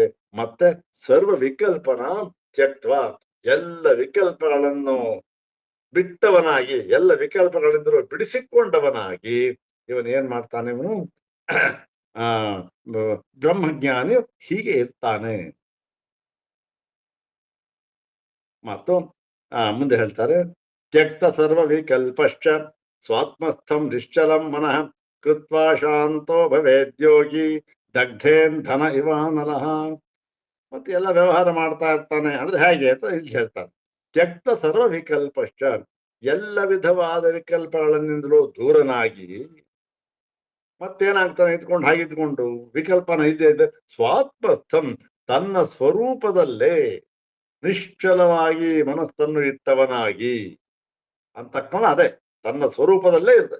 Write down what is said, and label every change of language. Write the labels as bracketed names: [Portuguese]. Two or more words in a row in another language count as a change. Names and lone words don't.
[Kannada] ಮತ್ತೆ [Sanskrit] ಸರ್ವ ವಿಕಲ್ಪನ ತ್ಯಕ್ತ್ವ, [Kannada] ಎಲ್ಲ ವಿಕಲ್ಪಗಳನ್ನು ಬಿಟ್ಟವನಾಗಿ, ಎಲ್ಲ ವಿಕಲ್ಪಗಳಿಂದಲೂ ಬಿಡಿಸಿಕೊಂಡವನಾಗಿ ಇವನು ಏನ್ ಮಾಡ್ತಾನೆ, ಇವನು ಬ್ರಹ್ಮಜ್ಞಾನಿ ಹೀಗೆ ಇರ್ತಾನೆ. ಮತ್ತು ಮುಂದೆ ಹೇಳ್ತಾರೆ, [Sanskrit] ತ್ಯಕ್ತ ಸರ್ವ ವಿಕಲ್ಪಶ್ಚ ಸ್ವಾತ್ಮಸ್ಥಂ ನಿಶ್ಚಲಂ ಮನಃ ಕೃತ್ವಾ ಶಾಂತೋ ಭವೇದ್ಯೋಗಿ ದಗ್ಧೇನ್ ಧನ ಇವಾನಲಃ. [Kannada] ಮತ್ತೆ ಎಲ್ಲ ವ್ಯವಹಾರ ಮಾಡ್ತಾ ಇರ್ತಾನೆ ಅಂದ್ರೆ ಹೇಗೆ ಅಂತ ಇಲ್ಲಿ ಹೇಳ್ತಾರೆ. [Sanskrit] ತ್ಯಕ್ತ ಸರ್ವ ವಿಕಲ್ಪಶ್ಚ, [Kannada] ಎಲ್ಲ ವಿಧವಾದ ವಿಕಲ್ಪಗಳಿಂದಲೂ ದೂರನಾಗಿ ಮತ್ತೇನಾಗ್ತಾನೆ, ಹಾಗಿದ್ಕೊಂಡು ವಿಕಲ್ಪನ ಇದೆ ಸ್ವಾತ್ಮಸ್ಥಂ, ತನ್ನ ಸ್ವರೂಪದಲ್ಲೇ ನಿಶ್ಚಲವಾಗಿ ಮನಸ್ಸನ್ನು ಇಟ್ಟವನಾಗಿ ಅಂತಕ್ಕಂಥ, ಅದೇ ತನ್ನ ಸ್ವರೂಪದಲ್ಲೇ ಇರ್ತದೆ.